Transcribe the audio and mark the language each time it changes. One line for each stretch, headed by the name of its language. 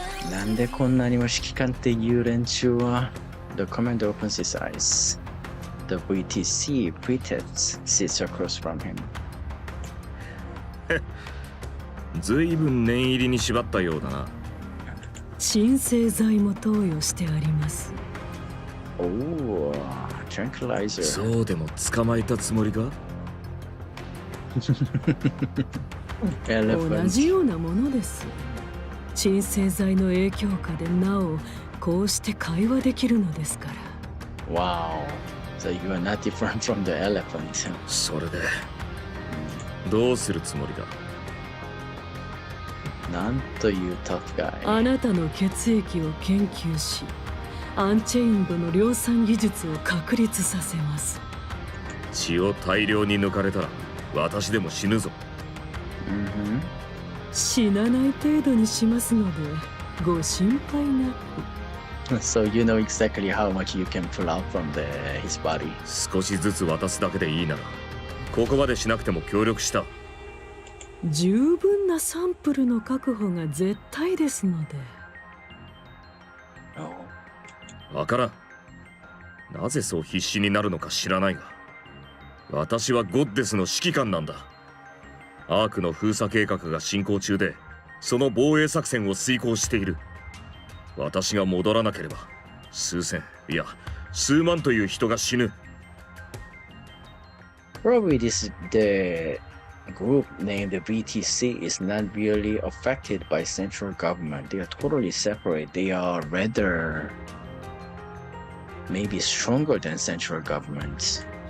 Japanese: なんでこんなにも指揮官っていう連中は。
English: The commander opens his eyes. The VTC pretends sits across from him.
Japanese: ずいぶん念入りに縛ったようだな。鎮静剤も投与してあります。
English: Oh, tranquilizer.
Japanese: そうでも捕まえたつもりか？同じようなものです。鎮静剤の影響下でなおこうして会話できるのですから。
English: Wow. So you are not different from the elephant.
Japanese: それでどうするつもりだ？なんというタフガイ。あなたの血液を研究し、アンチェインドの量産技術を確立させます。血を大量に抜かれたら私でも死ぬぞ。死なない程度にしますのでご心配なく。
English: So you know exactly how much you can pull out from his body.
Japanese: 少しずつ渡すだけでいいならここまでしなくても協力した。十分なサンプルの確保が絶対ですので。わからん。なぜそう必死になるのか知らないが、私はゴッデスの指揮官なんだ。アークの封鎖計画が進行中で、その防衛作戦を遂行している。私が戻らなければ、数千、いや、数万という人が死ぬ。
English: Probably the group named the BTC is not really affected by central government. They are totally separate. They are rather maybe stronger than central government.